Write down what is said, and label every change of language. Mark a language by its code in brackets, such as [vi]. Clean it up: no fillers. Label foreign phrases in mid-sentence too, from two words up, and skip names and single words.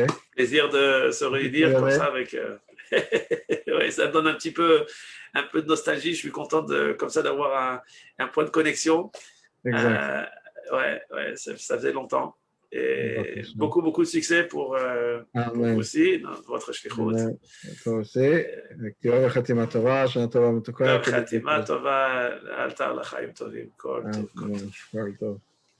[fr] Plaisir de se réunir comme ça avec. Ouais, ça me donne un peu de nostalgie. Je suis content comme ça d'avoir un point de connexion. Exact. Ça faisait longtemps. Et beaucoup de succès pour vous aussi, dans votre shlichut. Toi aussi. [he] חתימה טובה, שנה טובה מתוקה. חתימה טובה, לאלתר לחיים טובים, כל טוב.